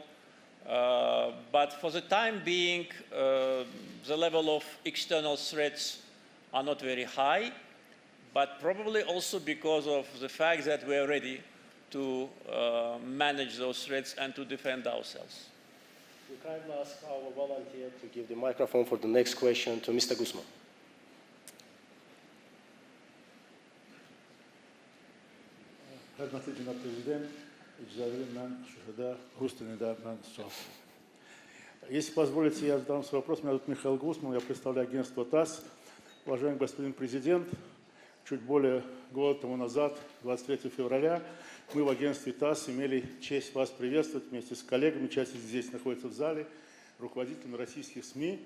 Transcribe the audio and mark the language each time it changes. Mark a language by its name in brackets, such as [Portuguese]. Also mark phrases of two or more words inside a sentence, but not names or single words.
[English] But for the time being, the level of external threats are not very high, but probably also because of the fact that we are ready to manage those threats and to defend ourselves. We kindly ask our volunteer to give the microphone for the next question to Mr. Guzman. [Azerbaijani] Hörmətli cənab prezident, icra verin, mən Şuşada Rus dilində sual. [Russian] Если позволите, я задам свой вопрос. Меня зовут Михаил Гусман, я представляю агентство ТАСС. Уважаемый господин президент, чуть более года тому назад, 23 февраля, мы в агентстве ТАСС имели честь вас приветствовать вместе с коллегами, часть здесь находится в зале, руководителями российских СМИ.